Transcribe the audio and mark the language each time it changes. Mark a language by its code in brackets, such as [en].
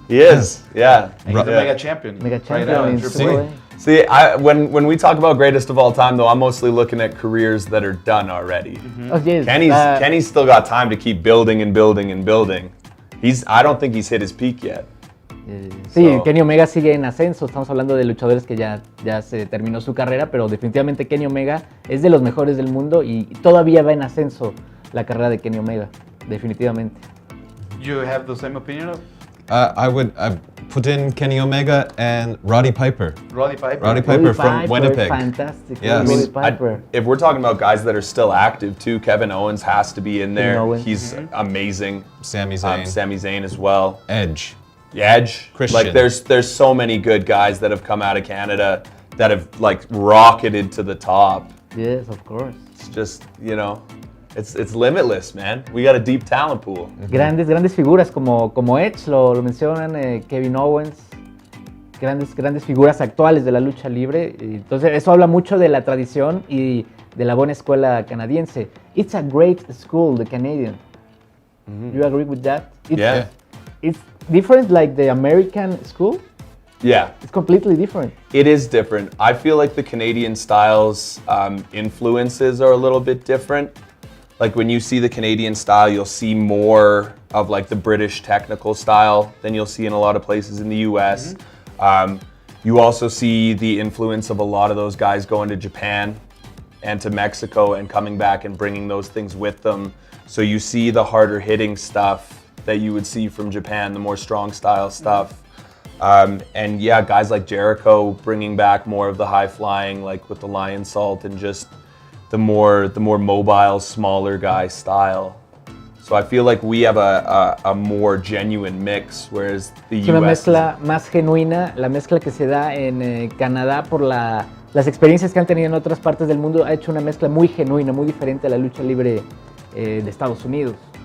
[en] He is, yeah. And he's a mega champion. Right now in in Triple A. See, when we talk about greatest of all time, though, I'm mostly looking at careers that are done already. Oh, yes. Kenny's still got time to keep building and building and building. I don't think he's hit his peak yet. [es] Sí, Kenny Omega sigue en ascenso. Estamos hablando de luchadores que ya se terminó su carrera, pero definitivamente Kenny Omega es de los mejores del mundo y todavía va en ascenso la carrera de Kenny Omega, definitivamente. [en] You have the same opinion of? I would put in Kenny Omega and Roddy Piper. Roddy Piper. Roddy Piper from Winnipeg. Fantastic. Yes. Roddy Piper. If we're talking about guys that are still active too, Kevin Owens has to be in there. He's amazing. Sami Zayn. Sami Zayn as well. Edge. Edge. Christian. Like there's so many good guys that have come out of Canada that have like rocketed to the top. Yes, of course. It's just, you know, it's limitless, man. We got a deep talent pool. [es] Grandes figuras como Edge, lo mencionan, Kevin Owens. Grandes figuras actuales de la lucha libre. Entonces eso habla mucho de la tradición y de la buena escuela canadiense. [en] It's a great school, the Canadian. You agree with that? Yeah. It's different like the American school? Yeah. It's completely different. It is different. I feel like the Canadian styles influences are a little bit different. Like when you see the Canadian style, you'll see more of like the British technical style than you'll see in a lot of places in the US. You also see the influence of a lot of those guys going to Japan and to Mexico and coming back and bringing those things with them. So you see the harder hitting stuff that you would see from Japan, the more strong style stuff. And yeah, guys like Jericho bringing back more of the high flying, like with the lion salt and just the more mobile, smaller guy style. So I feel like we have a more genuine mix, whereas the US... [es] Es una mezcla más genuina, la mezcla que se da en Canadá por las experiencias que han tenido en otras partes del mundo ha hecho una mezcla muy genuina, muy diferente a la lucha libre de Estados Unidos.